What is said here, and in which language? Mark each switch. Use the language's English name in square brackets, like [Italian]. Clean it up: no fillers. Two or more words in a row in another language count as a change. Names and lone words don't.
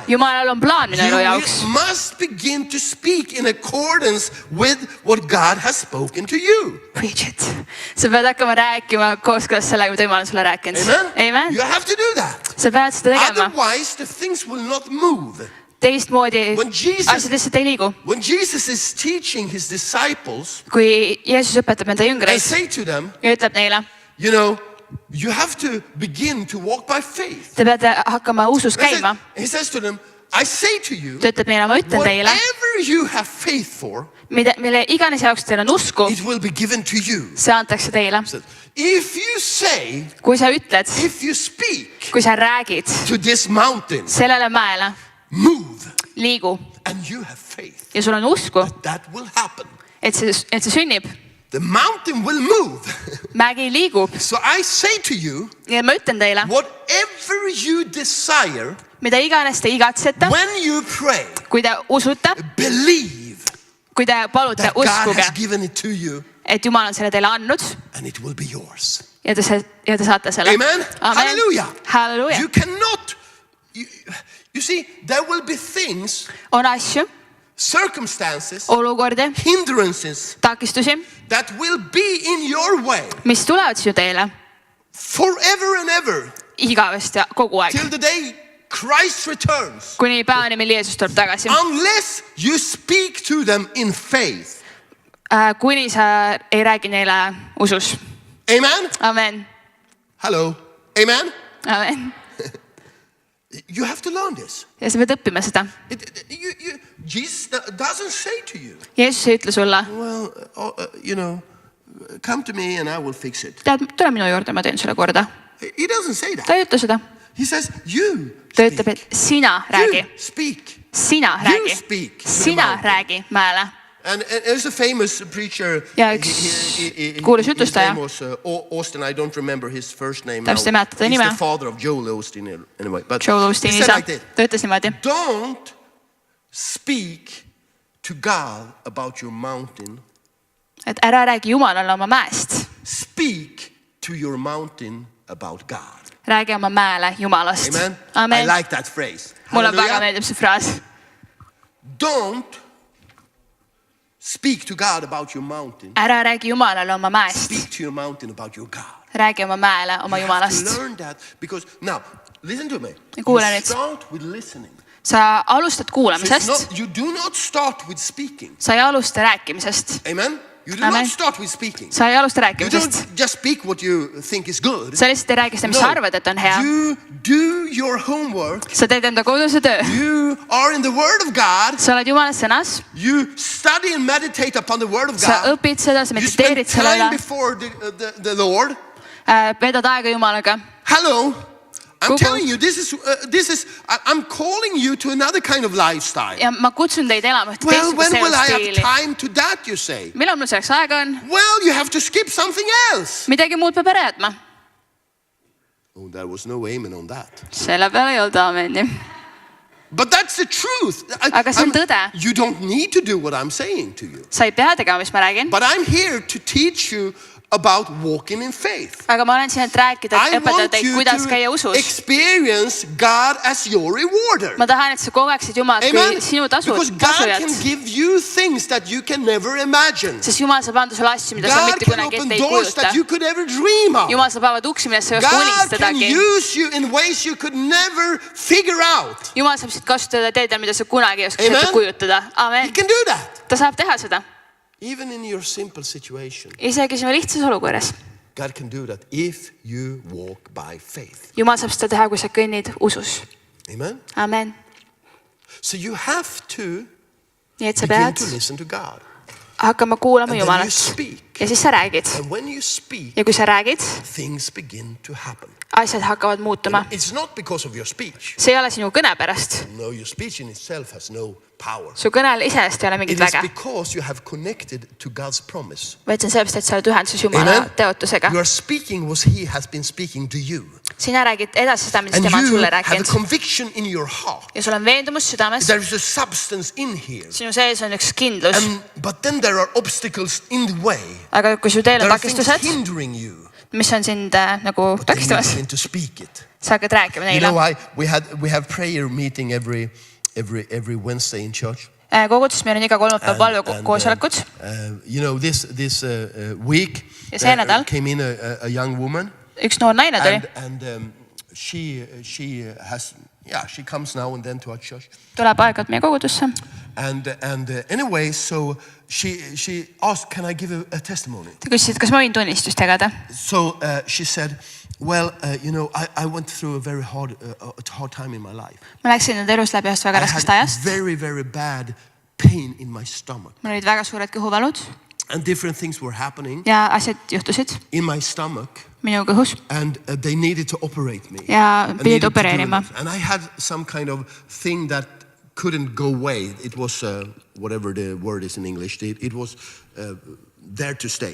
[Estonian] Jumalal on plaan minu elu jaoks. [English] You must begin to speak in accordance with what God has spoken to you. Preach it. [Estonian] Sa pead hakkama rääkima kooskõlas sellega, mida Jumal on sulle rääkinud. [English] Amen. You have to do that. [Estonian] Sa pead seda tegema. [English] Otherwise, the things will not move. [Estonian] Teistmoodi [English] When Jesus- [Estonian] asjad lihtsalt ei liigu. [English] When Jesus is teaching his disciples, [Estonian] Kui Jeesus õpetab enda [English] and [Estonian] jüngreid [English] say to them, [Estonian] ja ütleb neile, [English] you know, you have to begin to walk by faith. [Estonian] te peate hakkama usus käima. [English] He says to them, I say to you, [Estonian] Ta ütleb neile, ma ütlen teile, [English] whatever you have faith for, [Estonian] mille iganes jaoks teil on usku, [English] it will be given to you. [Estonian] see antakse teile. [English] If you say, [Estonian] Kui sa ütled, [English] if you speak [Estonian] kui sa räägid [English] to this mountain, [Estonian] sellele mäele, [English] move, [Estonian] liigu [English] and you have faith, [Estonian] ja sul on usku, [English] that will happen. [Estonian] et see sünnib, [English] The mountain will move. [Estonian] mägi liigub [English] So I say to you, [Estonian] ja ma ütlen teile, [English] whatever you desire, [Estonian] mida iganes te igatsete, [English] when you pray, [Estonian] kui te usute, [English] believe [Estonian] kui te palute, [English] that God [Estonian] uskuge, [English] has given it to you, [Estonian] et Jumal on selle teile andnud [English] and it will be yours. [Estonian] ja te saate selle. [English] Amen. Hallelujah. [Estonian] Halleluuja. [English] You cannot, you see, there will be things, [Estonian] On asju, [English] circumstances, [Estonian] olukordi, [English] hindrances [Estonian] takistusi, [English] that will be in your way [Estonian] mis tulevad sinu teele [English] forever and ever [Estonian] igavesti kogu aeg, [English] till the day Christ returns, [Estonian] kuni päevani, mil Jeesus tuleb tagasi. [English] unless you speak to them in faith. [Estonian] Kuni sa ei räägi neile usus. [English] Amen. [Estonian] Amen. [English] Hello. Amen. [Estonian] Amen. [English] You have to learn this. [Estonian] Ja sa pead õppima seda. [English] Jesus doesn't say to you, [Estonian] Jeesus ei ütle sulle, [English] well, you know, come to me and I will fix it. [Estonian] tead, tule minu juurde, ma teen sulle korda. [English] He doesn't say that. [Estonian] Ta ei ütle seda. [English] He says, you [Estonian] Ta [English] speak. [Estonian] ütleb, et sina räägi. [English] You speak. [Estonian] Sina [English] You [Estonian] räägi. [English] speak. [Estonian] Sina räägi mäele. [English] And there's a famous preacher. [Estonian] Ja üks kuulus [English] his [Estonian] jutustaja. [English] name was Austin. I don't remember his first name [Estonian] Täpselt ei mäleta ta [English] He's [Estonian] nime. [English] the father of Joel Osteen anyway. But Joel he [Estonian] Osteeni [English] said [Estonian] isa. [English] like this, [Estonian] Ta ütles niimoodi. [English] don't speak to God about your mountain. [Estonian] et ära räägi Jumalale oma mäest. [English] Speak to your mountain about God. [Estonian] Räägi oma mäele Jumalast. [English] Amen. [Estonian] Amen. [English] I like that phrase. [Estonian] Mulle väga [English] Hallelujah. [Estonian] meeldib see fraas. [English] Don't speak to God about your mountain. [Estonian] Ära räägi Jumalale oma mäest. [English] Speak to your mountain about your God. [Estonian] Räägi oma mäele oma [English] You have [Estonian] Jumalast. [English] to learn that because now, listen to me. [Estonian] Kuule [English] You [Estonian] nüüd. [English] start with listening. [Estonian] Sa alustad [English] So it's [Estonian] kuulamisest. [English] you do not start with speaking. [Estonian] Sa ei alusta rääkimisest. [English] Amen. You do [Estonian] Amen. [English] not start with speaking. [Estonian] Sa ei alusta [English] You [Estonian] rääkimisest. [English] don't just speak what you think is good. [Estonian] Sa lihtsalt ei räägi seda, mis sa arvad, et on hea. [English] You do your homework. [Estonian] Sa teed enda koduse töö. [English] You are in the Word of God. [Estonian] Sa oled Jumala sõnas. [English] You study and meditate upon the Word of [Estonian] Sa [English] God. [Estonian] õpid seda, sa [English] You spend [Estonian] mediteerid [English] time [Estonian] sellele. [English] before the Lord. [Estonian] Vedad aega Jumalaga. [English] Hello. I'm [Estonian] Kuku. [English] telling you, I'm calling you to another kind of lifestyle. [Estonian] Ja ma kutsun teid elama ühte [English] Well, when [Estonian] teistsugust [English] will I have [Estonian] elustiili. [English] time to that, you say? [Estonian] Millal mul selleks aega on? [English] Well, you have to skip something else. [Estonian] Midagi muud peab ära jätma. [English] Oh, there was no amen on that. [Estonian] Selle peale ei olnud aameni. [English] But that's the truth. [Estonian] Aga see on tõde. [English] You don't need to do what I'm saying to you. [Estonian] Sa ei pea tegema, mis ma räägin. [English] But I'm here to teach you about walking in faith. [Estonian] Aga ma olen siin, et rääkida, [English] I [Estonian] et õpetada [English] want [Estonian] teid, [English] you [Estonian] kuidas [English] to [Estonian] käia usus. [English] experience God as your rewarder. [Estonian] Ma tahan, et sa kogeksid Jumalat [English] Amen. [Estonian] kui sinu [English] Because God [Estonian] tasujat. [English] can give you things that you can never imagine. [Estonian] Sest Jumal saab anda sulle asju, mida sa [English] God [Estonian] mitte [English] can [Estonian] kunagi [English] open [Estonian] ette ei [English] doors [Estonian] kujuta. [English] that you could ever dream of. [Estonian] Jumal saab avada uksi, millest sa ei oska [English] God can [Estonian] unistadagi. [English] use you in ways you could never figure out. [Estonian] Jumal saab siit kasutada teedel, mida sa kunagi ei oska [English] Amen. [Estonian] ette kujutada. [English] He [Estonian] Amen. [English] can do that. [Estonian] Ta saab teha seda. [English] Even in your simple situation, [Estonian] Isegi sinu lihtsas olukorras. [English] God can do that if you walk by faith. [Estonian] Jumal saab seda teha, kui sa kõnnid usus. [English] Amen. [Estonian] Amen. [English] So you have to [Estonian] Nii et sa [English] begin [Estonian] pead [English] to listen to God. [Estonian] hakkama kuulama [English] And then you [Estonian] Jumalast. [English] speak. [Estonian] Ja siis sa räägid. [English] And when you speak, [Estonian] Ja kui sa räägid, [English] things begin to happen. [Estonian] asjad hakkavad muutuma. [English] It's not because of your speech. [Estonian] See ei ole sinu kõne pärast. [English] No, your speech in itself has no power. [Estonian] Su kõnel iseenesest ei ole [English] It [Estonian] mingit [English] is [Estonian] väge. [English] because you have connected to God's promise. [Estonian] Vaid see on sellepärast, et sa oled ühenduses Jumala [English] Amen. [Estonian] teotusega. [English] You are speaking what He has been speaking to you. [Estonian] Sina räägid edasi seda, mida [English] And [Estonian] tema on [English] you [Estonian] sulle [English] have a [Estonian] rääkinud. [English] conviction in your heart. [Estonian] Ja sul on veendumus südames. [English] There is a substance in here. [Estonian] Sinu sees on üks kindlus. [English] But then there are obstacles in the way. [Estonian] Aga kui su teel on [English] There are things [Estonian] takistused, [English] hindering you. [Estonian] mis on sind nagu [English] But then you [Estonian] takistamas, [English] begin to speak it. [Estonian] sa hakkad rääkima [English] You know [Estonian] neile. [English] why? We have prayer meeting every Wednesday in church. [Estonian] Koguduses meil on iga kolmapäev palvekoosolekud. [English] You know, this week [Estonian] Ja see nädal. [English] came in a young woman. [Estonian] Üks noor naine tuli. [English] And she comes now and then to our church. [Estonian] Tuleb aeg-ajalt meie kogudusse. [English] And anyway, so she asked, can I give a testimony? [Estonian] Ta küsis, et kas ma võin tunnistust jagada. [English] So she said, well, you know, I went through a very hard time in my life. [Estonian] Ma läksin enda elus läbi ühest väga [English] I [Estonian] raskest [English] had [Estonian] ajast. [English] very, very bad pain in my stomach. [Estonian] Mul olid väga suured kõhuvalud [English] And different things were happening [Estonian] ja asjad juhtusid [English] in my stomach. [Estonian] minu kõhus. [English] And they needed to operate me. [Estonian] Ja [English] And [Estonian] pidid [English] needed to do [Estonian] opereerima. [English] it. And I had some kind of thing that couldn't go away. It was, whatever the word is in English, it was there to stay.